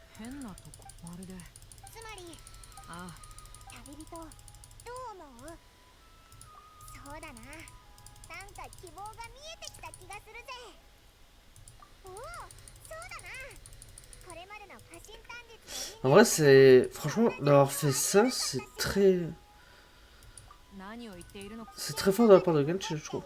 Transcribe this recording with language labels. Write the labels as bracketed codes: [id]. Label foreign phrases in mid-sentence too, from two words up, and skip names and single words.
[ja] 変なとこ、まるで。つまりああ、旅人、どう思う？そうだな、なんか希望が見えてきた気がするぜ。おお、そうだな。これまでの過信短術 [fr] En vrai, c'est. Franchement, d'avoir fait ça, c'est très. [ja] 何を言っているのか。 [fr] C'est très fort de la part de Genshin, je trouve.